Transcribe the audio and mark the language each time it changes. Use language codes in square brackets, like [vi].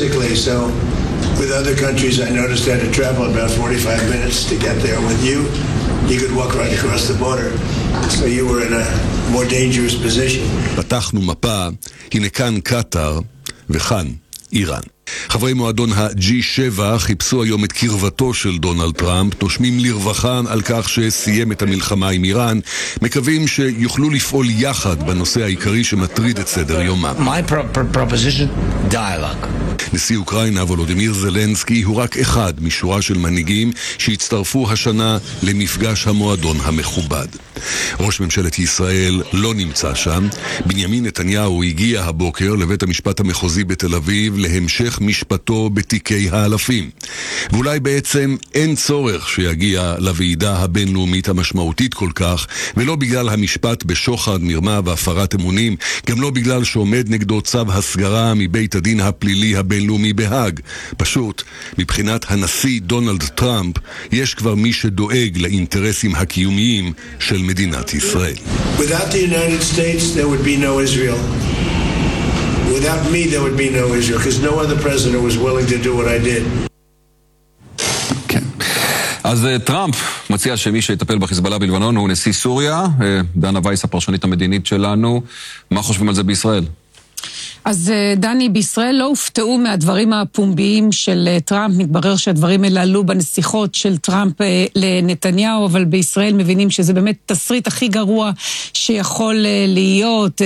[en] With other countries I noticed that it traveled about 45 minutes to get there with you. You could walk right across the border. So you were in a more dangerous position. [he] פתחנו מפה, הנה כאן קטר וכאן איראן. חברי מועדון ה-G7 חיפשו היום את קרבתו של דונלד טראמפ, נושמים לרווחה על כך שסיים את המלחמה עם איראן, מקווים שיוכלו לפעול יחד בנושא העיקרי שמטריד את סדר יומם. [en] My proposition, dialogue. [he] נשיא אוקראינה וולודימיר זלנסקי הוא רק אחד משורה של מנהיגים שהצטרפו השנה למפגש המועדון המכובד. ראש ממשלת ישראל לא נמצא שם. בנימין נתניהו הגיע הבוקר לבית המשפט המחוזי בתל אביב להמשך משפטו בתיקי האלפים. ואולי בעצם אין צורך שיגיע לוועידה הבינלאומית המשמעותית כל כך, ולא בגלל המשפט בשוחד, מרמה והפרת אמונים, גם לא בגלל שעומד נגדו צו הסגרה מבית הדין הפלילי הבינלאומי בהג. פשוט, מבחינת הנשיא דונלד טראמפ, יש כבר מי שדואג לאינטרסים הקיומיים של מדינת ישראל. [en] Without the United States, there would be no Israel. Without me, there would be no Israel, because no other president was willing to do what I did. [he] אז טראמפ מציע שמי שיטפל בחיזבאללה בלבנון הוא נשיא סוריה. דנה וייס, הפרשנית המדינית שלנו, מה חושבים על זה בישראל? אז דני, בישראל לא הופתעו מהדברים הפומביים של טראמפ. מתברר שהדברים האלה עלו בנסיכות של טראמפ לנתניהו, אבל בישראל מבינים שזה באמת תסריט הכי גרוע שיכול להיות.